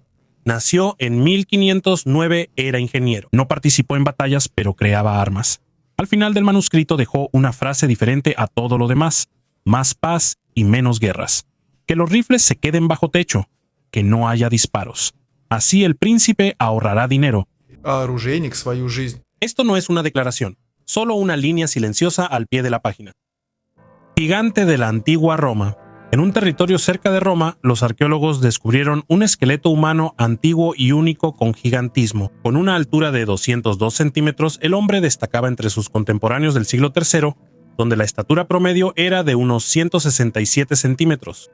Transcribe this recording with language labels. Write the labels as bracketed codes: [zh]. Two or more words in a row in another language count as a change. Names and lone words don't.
[es] Nació en 1509, era ingeniero. No participó en batallas, pero creaba armas. Al final del manuscrito dejó una frase diferente a todo lo demás: más paz y menos guerras. Que los rifles se queden bajo techo. Que no haya disparos. Así el príncipe ahorrará dinero. [ru] А оружейник свою жизнь. [es] Esto no es una declaración, solo una línea silenciosa al pie de la página. Gigante de la antigua Roma. En un territorio cerca de Roma, los arqueólogos descubrieron un esqueleto humano antiguo y único con gigantismo. Con una altura de 202 centímetros, el hombre destacaba entre sus contemporáneos del siglo III, donde la estatura promedio era de unos 167 centímetros.